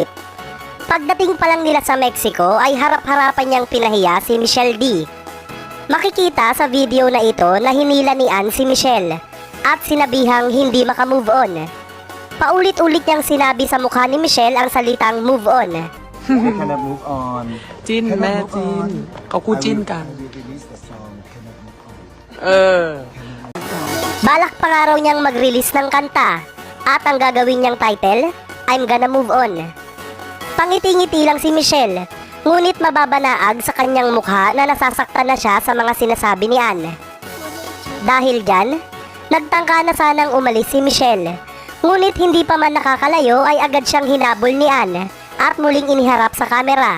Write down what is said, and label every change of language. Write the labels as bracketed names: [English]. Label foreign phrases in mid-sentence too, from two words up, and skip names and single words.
[Filipino] Pagdating pa lang nila sa Mexico ay harap-harapan niyang pinahiya si Michelle D. Makikita sa video na ito na hinila ni Ann si Michelle at sinabihang hindi makamove on. Paulit-ulit niyang sinabi sa mukha ni Michelle ang salitang [English] move on. Cannot move on. [Thai] จิ้นแม่จิ้นเขาคู่จิ้นกัน เออ [Filipino] Balak pa nga raw niyang mag-release ng kanta at ang gagawin niyang title, I'm Gonna Move On. Pangiti-ngiti lang si Michelle, ngunit mababanaag sa kanyang mukha na nasasaktan na siya sa mga sinasabi ni Ann. Dahil dyan, nagtangka na sanang umalis si Michelle, ngunit hindi pa man nakakalayo ay agad siyang hinabol ni Ann at muling iniharap sa kamera.